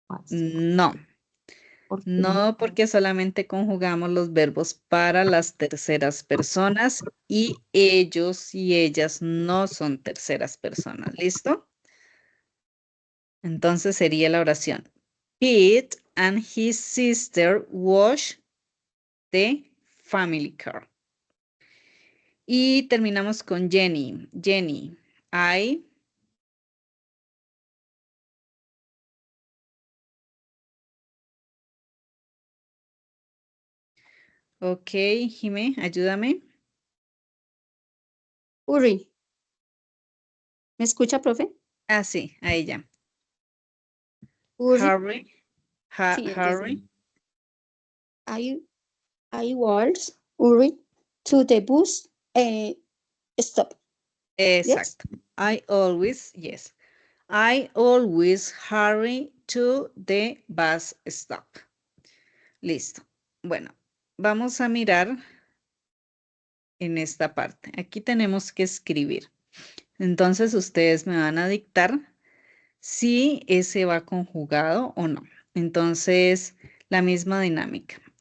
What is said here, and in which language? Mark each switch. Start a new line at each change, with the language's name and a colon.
Spanish: No. ¿Por qué? No, porque solamente conjugamos los verbos para las terceras personas y ellos y ellas no son terceras personas. ¿Listo? Entonces sería la oración.
English: Pete and his sister wash the family car.
Spanish: Y terminamos con Jenny. Jenny, I. Ok, Jimé, ayúdame. Uri. ¿Me escucha, profe? Ah, sí, a ella.
English: Uri. Harry.
Spanish: Sí,
English: Harry. I was Uri to the bus stop.
Spanish: Exacto. Yes.
English: I always hurry to the bus stop.
Spanish: Listo. Bueno, vamos a mirar en esta parte. Aquí tenemos que escribir. Entonces ustedes me van a dictar si ese va conjugado o no. Entonces, la misma dinámica.